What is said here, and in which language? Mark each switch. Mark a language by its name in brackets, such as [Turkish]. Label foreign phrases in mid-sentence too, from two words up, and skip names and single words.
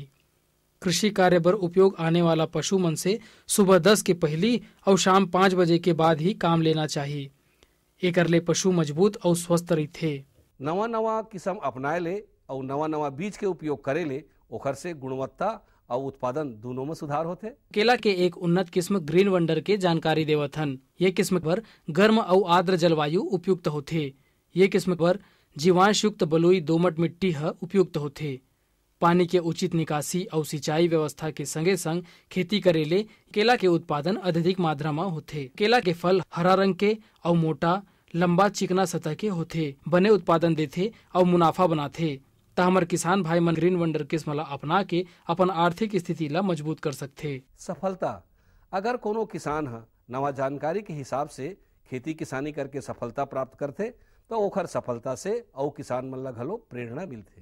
[Chhattisgarhi] कृषि कार्य बर उपयोग आने वाला पशु मन से सुबह 10 के पहली और शाम 5 बजे के बाद ही काम लेना चाहिए। एकर ले पशु मजबूत और स्वस्थ रहते। नवा नवा किस्म अपनाए ले और नवा नवा बीज के उपयोग करे ले ओखर से गुणवत्ता और उत्पादन दोनों में सुधार होते। केला के एक उन्नत किस्म ग्रीन वंडर के जानकारी देवथन। ये किस्म पर गर्म और आर्द्र जलवायु उपयुक्त होते। ये किस्म पर जीवांश युक्त बलुई दोमट मिट्टी है उपयुक्त होते। पानी के उचित निकासी और सिंचाई व्यवस्था के संगे संग खेती करे ले केला के उत्पादन अधिक मात्रा में होते। केला के फल हरा रंग के और मोटा लंबा चिकना सतह के होते। बने उत्पादन देते और मुनाफा बनाते। त हमर किसान भाई मन ग्रीन वंडर किस्म ला अपना के अपन आर्थिक स्थिति ला मजबूत कर सकते। सफलता, अगर कोनो किसान है नवा जानकारी के हिसाब से खेती किसानी करके सफलता प्राप्त करते तो ओखर सफलता से और किसान मन ला घलो प्रेरणा मिलते।